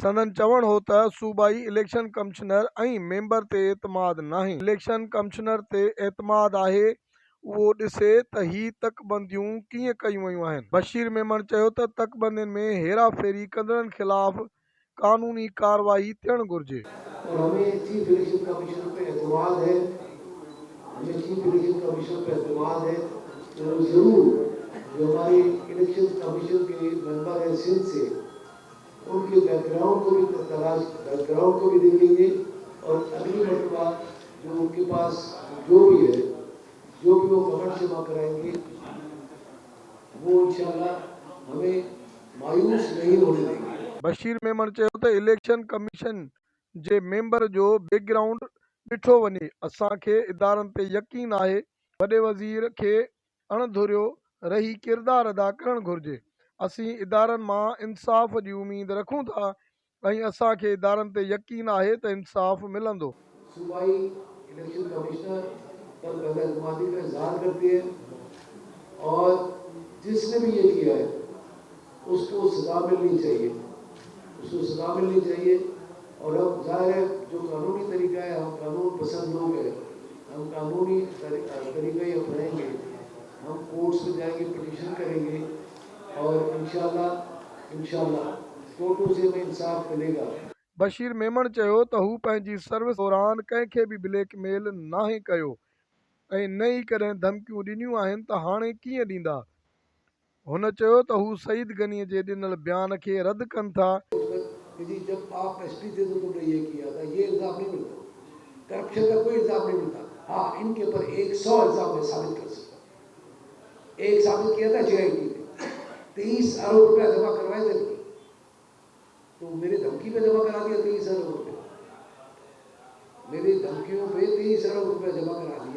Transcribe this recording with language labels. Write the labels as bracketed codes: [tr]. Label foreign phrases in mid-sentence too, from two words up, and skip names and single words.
[sd] संदन चवण हो त सूबाई इलेक्शन कमिश्नर ऐं मेंबर ते एतमाद नाहे। इलेक्शन कमिश्नर ते एतमाद आहे, उहो ॾिसे त ही तकबंदियूं कीअं कयूं वयूं आहिनि। बशीर मेमण चयो त तकबंदियुनि में हेरा फेरी कंदड़नि ख़िलाफ़ कानूनी कार्रवाई थियणु घुरिजे। [ur] اور ہمیں [en] Chief Election Commission [ur] پہ اعتماد ہے، ہمیں [en] Chief Election Commission [ur] پہ اعتماد ہے تو ضرور جو ہمارے [en] Election Commission [ur] کے ممبر ہیں سندھ سے ان کے بیک گراؤنڈ کو بھی بیک گراؤنڈ کو بھی دیکھیں گے اور اگلی مرتبہ جو ان کے پاس جو بھی ہے، جو بھی وہ کمنٹ جمع کرائیں گے وہ انشاءاللہ ہمیں مایوس نہیں ہونے دیں گے. [sd] बशीर मेमण चयो त इलेक्शन कमीशन जे मेंबर जो बैकग्राउंड ॾिठो वञे। असांखे इदारनि ते यकीन आहे। वॾे वज़ीर खे अणधुरियो रही किरदारु अदा करणु घुरिजे। असीं इदारनि मां इंसाफ़ जी उमेद रखूं था ऐं असांखे इदारनि ते यकीन आहे त इंसाफ़ मिलंदो। [ur] صوبائی [en] Election Commissioner [ur] پر بداعتمادی کا اظہار کرتے ہیں اور جس نے بھی یہ کیا ہے اس کو سزا ملنی چاہیے، اس کو سزا ملنی چاہیے. اور اب ظاہر ہے جو قانونی طریقہ ہے، ہم قانون پسند لوگ ہیں، ہم قانونی طریقہ ہی اپنائیں گے، ہم کورٹس میں جائیں گے، پٹیشن کریں گے اور انشاءاللہ کورٹوں سے ہمیں انصاف ملے گا. [sd] बशीर मेमण चयो त हू पंहिंजी सर्विस दौरान कंहिंखे बि ब्लैकमेल नाहे कयो ऐं न ई कॾहिं धमकियूं ॾिनियूं आहिनि त हाणे कीअं ॾींदा। हुन चयो त हू सईद गनीअ जे ॾिनल बयान खे रद्द कनि था। [ur] جی جب آپ ایس پی تھے تو تم نے یہ کیا تھا، یہ الزام نہیں ملتا، کرپشن کا کوئی الزام نہیں ملتا. ہاں، ان کے اوپر 100 الزام میں ثابت کر سکتا. ایک ثابت کیا تھا JIT نے 23 ارب روپیہ جمع کروائے تھے، تو میری دھمکی پہ جمع کرا دیا 23 ارب روپے، میری دھمکیوں پہ 23 ارب روپیہ جمع کرا دیا.